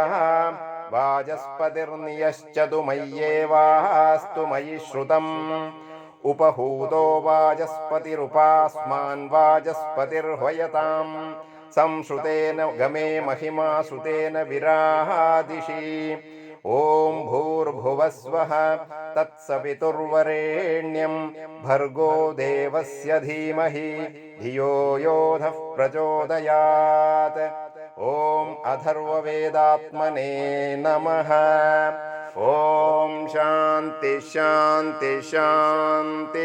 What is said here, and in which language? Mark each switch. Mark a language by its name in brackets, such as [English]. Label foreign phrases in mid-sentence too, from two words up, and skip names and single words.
[Sanskrit] वाचस्पतिर्नियश्चतु मय्येवास्तु मयि श्रुतम् उपहूतो वाचस्पतिरुपास्मान् वाचस्पतिर्ह्वयताम् संश्रुतेन गमे महिमा श्रुतेन विरादिषि ഓം ഭൂർഭുവസ്വഃ തത്സവിതുർവരേണ്യം ഭർഗോ ദേവസ്യ ധീമഹി ധിയോ യോ നഃ പ്രചോദയാത്. ഓം അഥർവവേദാത്മനേ നമഃ. ഓം ശാന്തി ശാന്തി ശാന്തി.